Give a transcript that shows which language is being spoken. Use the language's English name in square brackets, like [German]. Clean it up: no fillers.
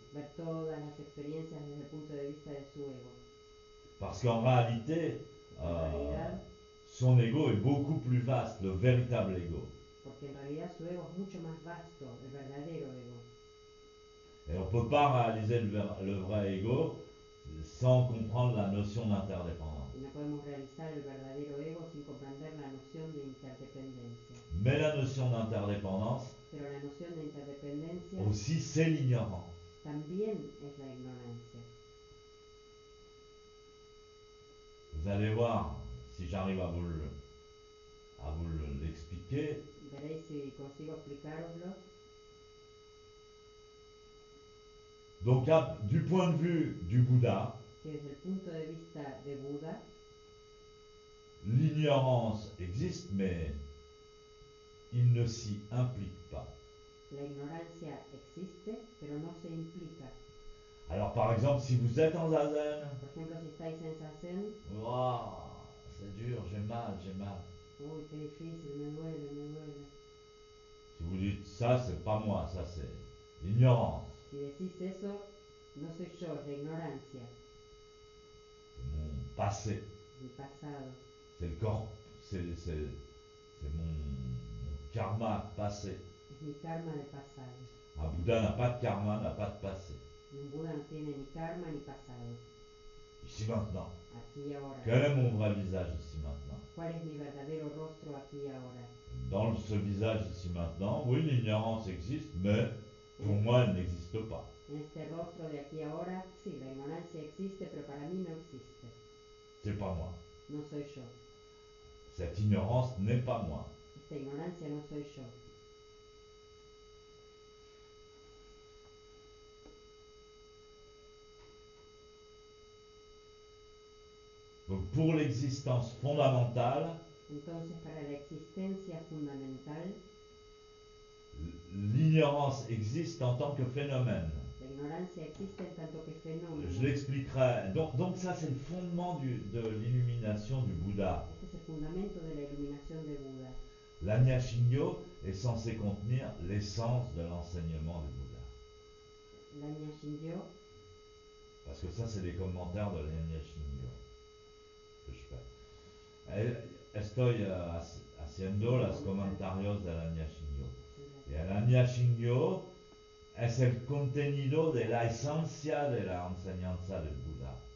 [Spanish] Ver todas las experiencias desde el punto de vista de su ego. [French] Parce qu'en réalité, [Spanish] En realidad, [French] son ego est beaucoup plus vaste, le véritable ego. [Spanish] porque en realidad su ego es mucho más vasto, el verdadero ego. [French] Et on ne peut pas réaliser le vrai ego sans comprendre la notion d'interdépendance. [Spanish] Y no podemos realizar el verdadero ego sin comprender la noción de interdependencia. [French] Mais la notion d'interdépendance [Spanish] Pero la noción de interdependencia [French] aussi, c'est l'ignorance. [Spanish] también es la ignorancia. [French] Vous allez voir, si j'arrive à vous l'expliquer, [Spanish] Veréis si consigo explicaroslo. [French] donc du point de vue du Bouddha, [Spanish] Que desde el punto de vista de Buda, [French] l'ignorance existe, mais il ne s'y implique pas. [Spanish] la ignorancia existe, pero no se implica. [French] Alors par exemple, si vous êtes en zazen, [Spanish] Por ejemplo, si estáis en Zazen, [French] wow, c'est dur, j'ai mal. [Spanish] uy, qué difícil, me duele. [French] Si vous dites ça, c'est pas moi, ça c'est l'ignorance, [Spanish] Si decís eso, no soy yo, es la ignorancia, [French] c'est mon passé, [Spanish] mi pasado, [French] c'est le corps, c'est mon karma passé. [Spanish] es mi karma del pasado. [French] Un Bouddha n'a pas de karma, n'a pas de passé. [Spanish] Y un Buda no tiene ni karma ni pasado. [French] Ici maintenant. [Spanish] Aquí y ahora. [French] Quel est mon vrai visage ici maintenant? [Spanish] ¿Cuál es mi verdadero rostro aquí y ahora? [French] Dans ce visage ici maintenant, oui, l'ignorance existe, mais pour moi, elle n'existe pas. [Spanish] En este rostro de aquí y ahora, sí, la ignorancia existe, pero para mí no existe. [French] C'est pas moi. [Spanish] No soy yo. [French] Cette ignorance n'est pas moi. [Spanish] Esta ignorancia no soy yo. [French] Donc pour l'existence fondamentale, [Spanish] Entonces, para la existencia fundamental, [French] l'ignorance existe en tant que phénomène. [Spanish] la ignorancia existe en tanto que fenómeno. [French] Je l'expliquerai. Donc ça, c'est le fondement de l'illumination du Bouddha. [Spanish] Este es el fundamento de la iluminación de Buda. [French] L'Anya Shingyo est censé contenir l'essence de l'enseignement du Bouddha. L'Anya Shingyo, Parce que ça, c'est les commentaires de l'Anya Shingyo que je fais. [Spanish] Estoy haciendo los comentarios de l'Anya Shingyo. Y el Anya Shingyo es el contenido de la esencia de la enseñanza del Buda.